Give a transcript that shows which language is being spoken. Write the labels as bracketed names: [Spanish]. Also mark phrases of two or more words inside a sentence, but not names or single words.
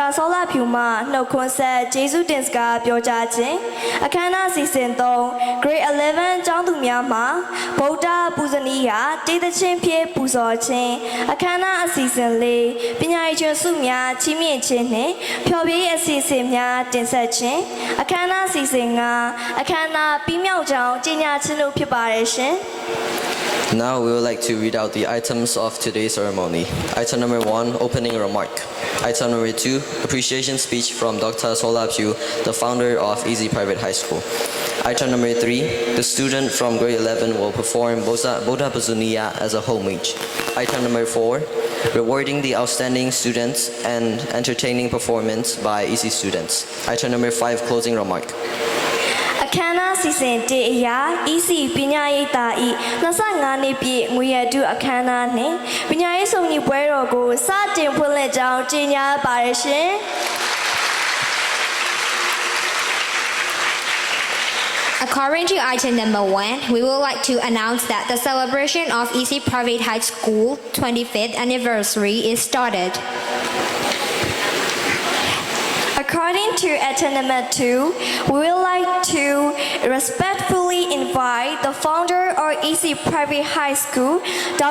[Burmese] စောလဖြူမှနှုတ်ခွန်းဆက်ကျေးဇူးတင်စကားပြောကြားခြင်းအခမ်းအနားစီစဉ်3 Grade 11ကျောင်းသူများမှဗုဒ္ဓပူဇနီးရာတေးသချင်းဖြင့်ပူဇော်ခြင်းအခမ်းအနားအစီအစဉ်4ပညာရေးကျွမ်းစုများချီးမြှင့်ခြင်းနှင့်ဖျော်ဖြေရေးအစီအစဉ်များတင်ဆက်ခြင်းအခမ်းအနားအစီအစဉ်5အခမ်းအနားပြီးမြောက်ကြောင်းကြေညာခြင်းတို့ဖြစ်ပါတယ်ရှင် [English] Now we would like to read out the items of today's ceremony. Item number 1, opening remark. Item number 2, appreciation speech from Dr. Sola Pugh, the founder of EC Private High School. Item number 3, the student from grade 11 will perform Bodha Bazuniya as a homage. Item number 4, rewarding the outstanding students and entertaining performance by EC students. Item number 5, closing remark. [Burmese] အခမ်းအနားစီစဉ်တဲ့အရာ EC ပညာရေးတာဤ25နှစ်ပြည့်ငွေရတုအခမ်းအနားနှင့်ပညာရေးစုံညီပွဲတော်ကိုစတင်ဖွင့်လှစ်ကြောင်းကြေညာပါရရှင် [English] According to item number 1, we would like to announce that the celebration of EC Private High School 25th anniversary is started. According to item number 2, we would like to respectfully invite the founder of EC Private High School, Dr.